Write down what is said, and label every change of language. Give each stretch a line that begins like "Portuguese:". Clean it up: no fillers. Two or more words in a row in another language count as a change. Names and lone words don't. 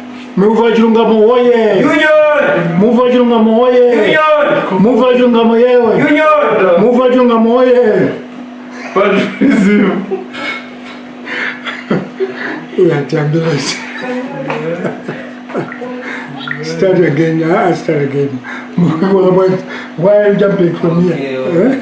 Nyanja: Muvi Wachilungamo oye!
English: Union!
Nyanja: Muvi Wachilungamo oye!
English: Union!
Nyanja: Muvi Wachilungamo yewe!
English: Union!
Nyanja: Muvi Wachilungamo oye!
English: Patriotism. Ambulance. Start again. I start again. Why are you jumping from here?